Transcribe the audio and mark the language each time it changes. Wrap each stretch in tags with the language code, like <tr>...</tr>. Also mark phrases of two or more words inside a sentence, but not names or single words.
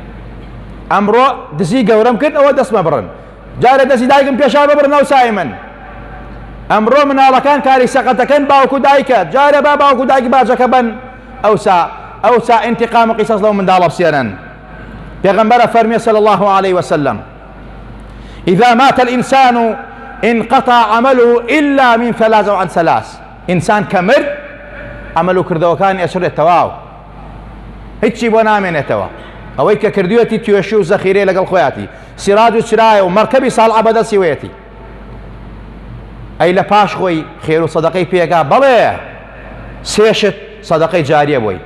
<ckb>ئەمڕۆ دزی گەورەم کرد، ئەوە دەستمە بڕن، جارێ دەستی دایکم پێشا ببڕن، ئەوسای من. ئەمڕۆ مناڵەکان کاری سەقەتەکەن باوکو دایکە، جارێ با باوکو دایکی باجەکە بن، ئەوسا ئینتیقام و قیسەس لەو منداڵە بسێنن. پێغەمبەر فەرمێ</ckb> <ar>صلى الله عليه وسلم إذا مات الإنسان انقطع عمله إلا من ثلاث عن ثلاث. إنسان كمر عمله</ar> <ckb>کردەوەکانی ئەچڕێت تەواو، هیچی بۆ نامێنێتەوە. ئەوەی کە کردوێتی توێشی و زەخیرەی لەگەڵ خۆیاتی، سیراج و چرایە و مەرکەبی ساڵعە بەدەستی وێتی. ئەی لە پاش خۆی خێر و سەدەقەی پێگا بەڵێ سێشت سەدەقەی جاریە بۆی.</ckb>